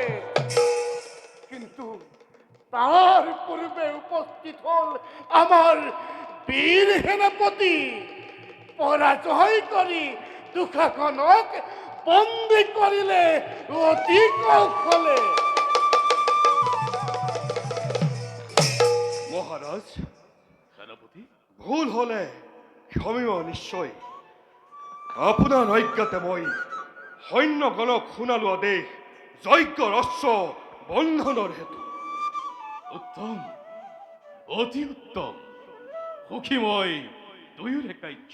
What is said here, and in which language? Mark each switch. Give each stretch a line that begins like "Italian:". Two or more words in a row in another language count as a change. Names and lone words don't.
Bangla: কিন্তু তার পূর্বে উপস্থিত হল আমার বীর সেনাপতি, পরাজয় করি দুঃখাকনক বন্দী করিলে অতি কৌশলে। মহারাজ, সেনাপতি,
Assamese: ভুল হলে ক্ষমিব নিশ্চয়। আপোনাৰ অজ্ঞাতে মই সৈন্যগণক শুনালো আদেশ যজ্ঞৰ অশ্ব বন্ধনৰ হেতু। উত্তম, অতি উত্তম। সুখী মই দুয়োৰে কাৰ্য।